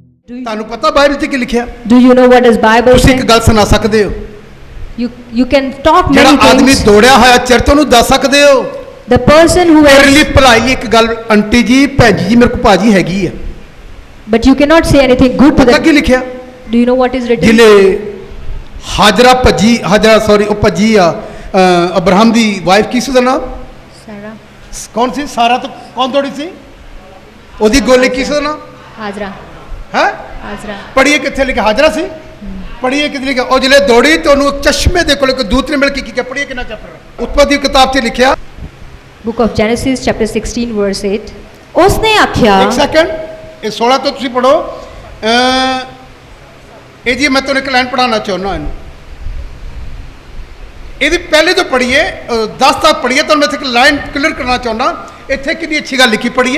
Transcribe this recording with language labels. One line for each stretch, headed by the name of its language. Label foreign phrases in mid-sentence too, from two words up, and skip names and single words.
Punjabi: ਤੁਹਾਨੂੰ ਪਤਾ ਬਾਈਬਲ 'ਚ ਕੀ ਲਿਖਿਆ?
English: Do you know what does Bible
Punjabi: ਤੁਸੀਂ
English: say?
Punjabi: ਇੱਕ ਗੱਲ ਸੁਣਾ ਸਕਦੇ ਹੋ?
English: You can talk many
Punjabi: ਜਿਹੜਾ ਆਦਮੀ
English: things.
Punjabi: ਦੌੜਿਆ ਹੋਇਆ ਚਰਚ ਉਹਨੂੰ ਦੱਸ ਸਕਦੇ ਹੋ?
English: The person who
Punjabi: ਤੇਰੇ ਲਈ
English: has,
Punjabi: ਭਲਾਈ ਲਈ ਇੱਕ ਗੱਲ, ਆਂਟੀ ਜੀ ਭੈਣ ਜੀ ਮੇਰੇ ਕੋਲ ਭਾਜੀ ਹੈਗੀ ਆ,
English: but you cannot say anything good to
Punjabi: ਪਤਾ
English: them.
Punjabi: ਕੀ ਲਿਖਿਆ?
English: Do you know what is written?
Punjabi: ਜਿਲੇ ਹਾਜਰਾ ਸੌਰੀ ਉਹ ਭੱਜੀ ਆ ਅਬਰਾਹਮ ਦੀ ਵਾਈਫ, ਕੀ ਸੀ ਉਹਦਾ ਨਾਮ? Sarah. ਕੌਣ ਸੀ? ਸਾਰਾ ਤੋਂ ਕੌਣ ਦੌੜੀ ਸੀ? ਉਹਦੀ ਗੋਲੀ ਕੀ ਸੀ ਉਹਦਾ ਨਾਮ? Hajra. ਹੈ Hajra. ਪੜੀਏ ਕਿੱਥੇ ਲਿਖਿਆ? ਹਾਜਰਾ ਸੀ। ਪੜੀਏ ਕਿੱਥੇ ਲਿਖਿਆ? ਉਹ ਜਿਲੇ ਦੌੜੀ ਤੇ ਉਹਨੂੰ ਇੱਕ ਚਸ਼ਮੇ ਦੇ ਕੋਲ ਇੱਕ ਦੂਤ ਨੇ ਮਿਲ ਕੇ ਕੀ ਕਿਹਾ? ਪੜੀਏ ਕਿੰਨਾ ਚੈਪਟਰ? ਉਤਪਤੀ ਕਿਤਾਬ 'ਚ ਲਿਖਿਆ।
English: Book of Genesis chapter 16 verse 8.
Punjabi: ਉਸਨੇ ਆਖਿਆ, ਇੱਕ ਸੈਕਿੰਡ, ਇਹ 16 ਤੋਂ ਤੁਸੀਂ ਪੜੋ। ਇਹ ਜੀ ਮੈਂ ਤੁਹਾਨੂੰ ਇੱਕ ਲਾਈਨ ਪੜਾਉਣਾ ਚਾਹੁੰਦਾ ਇਹਨੂੰ। ਇਹਦੀ ਪਹਿਲੇ ਤੋਂ ਪੜੀਏ, 10 ਤੱਕ ਪੜੀਏ, ਤੁਹਾਨੂੰ ਮੈਂ ਇੱਥੇ ਇੱਕ
English: line clear
Punjabi: ਕਰਨਾ ਚਾਹੁੰਦਾ। ਇੱਥੇ ਕਿੰਨੀ ਅੱਛੀ ਗੱਲ ਲਿਖੀ, ਪੜੀਏ।